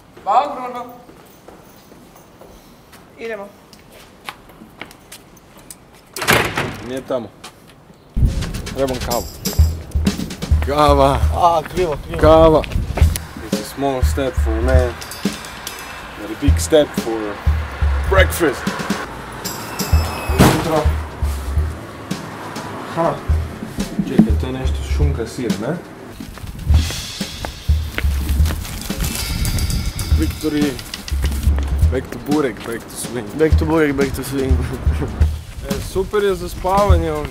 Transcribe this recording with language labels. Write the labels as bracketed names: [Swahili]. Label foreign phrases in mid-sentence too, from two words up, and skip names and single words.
[Croatian] Ogromno. Idemo. Nije tamo. Trebam kavu. Kava. Krivo. Kava. [English] It's a small step for a man, but a big step for breakfast. [Croatian] Jutro. Čekaj, to je nešto šunka sir, ne? Victory. [English] Back to burek, back to swing. Back to burek, back to swing. [Croatian] Super je za spavanje ovdje.